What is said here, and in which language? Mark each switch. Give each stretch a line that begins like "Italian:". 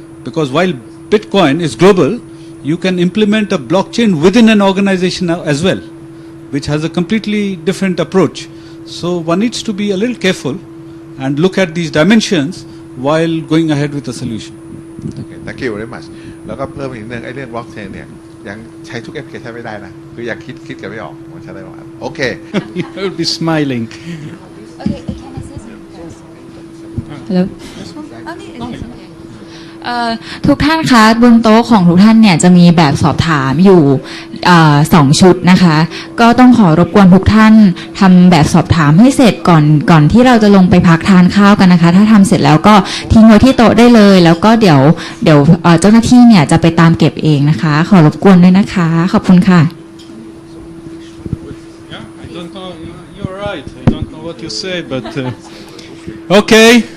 English: Because while Bitcoin is global, you can implement a blockchain within an organization as well, which has a completely different approach. So one needs to be a little careful and look at these dimensions while going ahead with a solution. Okay, thank you very much.
Thai: แล้วก็เพิ่มอีกเรื่องไอ้เรื่อง blockchain เนี่ยยังใช้ทุกแอปพลิเคชันไม่ได้นะคือยังคิดกันไม่ออกมันใช้ได้ประมาณโอเค
English: You'll be smiling. Okay, can I say something? Hello?
Thai: ทุกท่านคะบนโต๊ะของทุกท่านเนี่ยจะมีแบบสอบถามอยู่2 ชุดนะคะก็ต้องขอรบกวนทุกท่านทำแบบสอบถามให้เสร็จก่อนที่เราจะลงไปพักทานข้าวกันนะคะถ้าทำเสร็จแล้วก็ทิ้งไว้ที่โต๊ะได้เลยแล้วก็เดี๋ยวเจ้าหน้าที่เนี่ยจะไปตามเก็บเองนะคะขอรบกวนด้วยนะคะขอบคุณค่ะ
English: I don't know. You're right. I don't know what you say, but okay.